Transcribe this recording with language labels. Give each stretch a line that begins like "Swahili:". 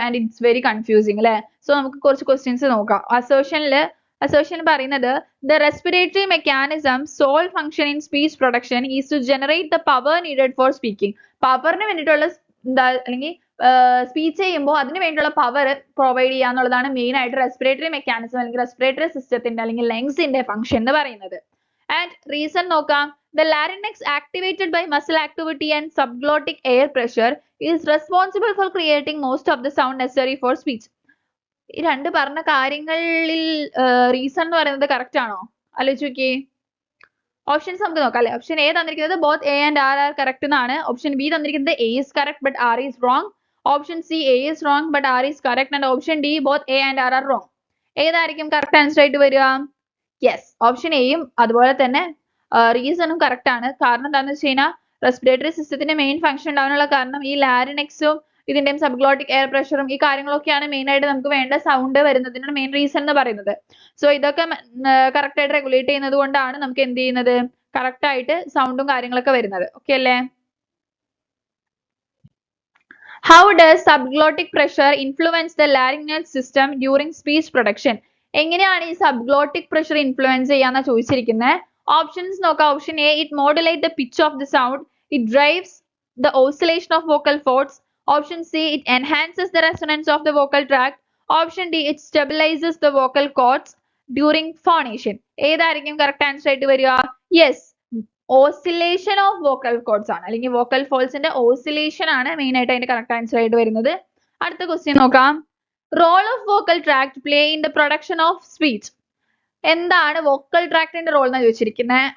English: and it's very confusing
Malayalam: അല്ലെ. So നമുക്ക് കുറച്ച് ക്വസ്റ്റ്യൻസ് നോക്കാം. അസോഷൻ പറയുന്നത്
English: the respiratory mechanism sole function in speech production is to generate the power needed for speaking.
Malayalam: പവറിന് വേണ്ടിയിട്ടുള്ള അല്ലെങ്കിൽ സ്പീച്ച് ചെയ്യുമ്പോൾ അതിന് വേണ്ടിയുള്ള പവർ പ്രൊവൈഡ് ചെയ്യുക എന്നുള്ളതാണ് മെയിൻ ആയിട്ട് റെസ്പിറേറ്ററി മെക്കാനിസം അല്ലെങ്കിൽ റെസ്പിറേറ്ററി സിസ്റ്റത്തിന്റെ അല്ലെങ്കിൽ ലങ്സിന്റെ ഫംഗ്ഷൻ എന്ന് പറയുന്നത്. ആൻഡ് റീസൺ നോക്കാം.
English: The larynx activated by muscle activity and subglottic air pressure is responsible for creating most of the sound necessary for speech.
Malayalam: ഈ രണ്ട് പറഞ്ഞ കാര്യങ്ങളിൽ റീസൺ എന്ന് പറയുന്നത് കറക്റ്റ് ആണോ? ആലോചിച്ച് നോക്കിയേ. ഓപ്ഷൻസ് നമുക്ക് നോക്കാം അല്ലെ.
English: option A
Malayalam: തന്നിരിക്കുന്നത്
English: Both A and R are correct എന്നാണ്. Option B തന്നിരിക്കുന്നത് A is correct but R is wrong. Option C A is wrong but R is correct. And option D both A and R are wrong.
Malayalam: ഏതായിരിക്കും correct answer ആയിട്ട് വരിക? Yes, option എയും അതുപോലെ തന്നെ റീസണും correct ആണ്. കാരണം എന്താണെന്ന് വെച്ച് കഴിഞ്ഞാൽ റെസ്പിറേറ്ററി സിസ്റ്റത്തിന്റെ മെയിൻ ഫംഗ്ഷൻ ഉണ്ടാവാനുള്ള കാരണം ഈ ലാരിനെക്സും ഇതിന്റെയും സബ്ഗ്ലോട്ടിക് എയർ പ്രഷറും ഈ കാര്യങ്ങളൊക്കെയാണ് മെയിൻ ആയിട്ട് നമുക്ക് വേണ്ട സൗണ്ട് വരുന്നതിന്റെ മെയിൻ റീസൺ എന്ന് പറയുന്നത്. സോ ഇതൊക്കെ കറക്റ്റ് ആയിട്ട് റെഗുലേറ്റ് ചെയ്യുന്നത് കൊണ്ടാണ് നമുക്ക് എന്ത് ചെയ്യുന്നത്, കറക്റ്റ് ആയിട്ട് സൗണ്ടും കാര്യങ്ങളൊക്കെ വരുന്നത്. ഓക്കെ അല്ലേ?
English: How does subglottic pressure influence the laryngeal system during speech production?
Malayalam: എങ്ങനെയാണ് ഈ സബ്ഗ്ലോട്ടിക് പ്രഷർ ഇൻഫ്ലുവൻസ് ചെയ്യാന്ന ചോദിച്ചിരിക്കുന്നത്. ഓപ്ഷൻസ് നോക്കാം.
English: Option A, it modulates the pitch of the sound. It drives the oscillation of vocal folds. Option C, it enhances the resonance of the vocal tract. Option D, it stabilizes the vocal cords during phonation.
Malayalam: ഏതായിരിക്കും correct answer ആയിട്ട് വരിക? Yes, oscillation of vocal chords ആണ്, അല്ലെങ്കിൽ vocal ഫോൾസിന്റെ oscillation ആണ് main ആയിട്ട് അതിന്റെ correct answer ആയിട്ട് വരുന്നത്. അടുത്ത ക്വസ്റ്റ്യൻ നോക്കാം.
English: Role of vocal tract play in the production of speech.
Malayalam: എന്താണ് വോക്കൽ ട്രാക്ടിന്റെ റോൾ എന്ന് ചോദിച്ചിരിക്കുന്നത്.